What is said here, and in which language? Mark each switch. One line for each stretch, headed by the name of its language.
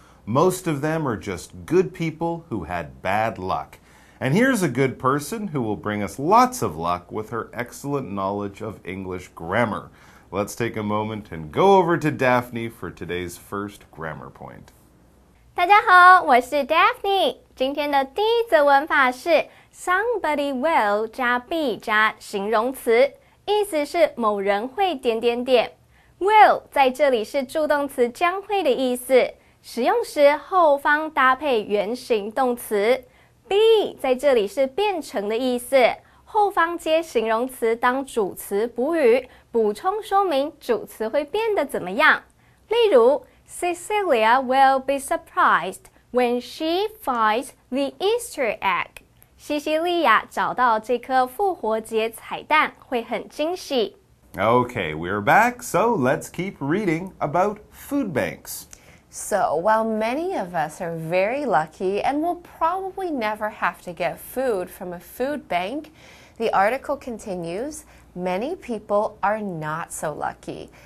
English: Most of them are just good people who had bad luck. And here's a good person who will bring us lots of luck with her excellent knowledge of English grammar. Let's take a moment and go over to Daphne for today's first grammar point.
Chinese: 大家好，我是 Daphne。今天的第一则文法是
English: somebody will
Chinese: 加 be 加形容词，意思是某人会点点点。 will 在这里是助动词将会的意思，使用时后方搭配原形动词。 be 在这里是变成的意思，后方接形容词当主词补语，补充说明主词会变得怎么样。例如
English: Cecilia will be surprised when she finds the Easter egg.
Chinese: 西西利亚找到这颗复活节彩蛋会很惊喜。
English: Okay, we're back, so let's keep reading about food banks. So, while many of us are very lucky and will probably never have to get food from a food bank, the article continues, many people are not so lucky.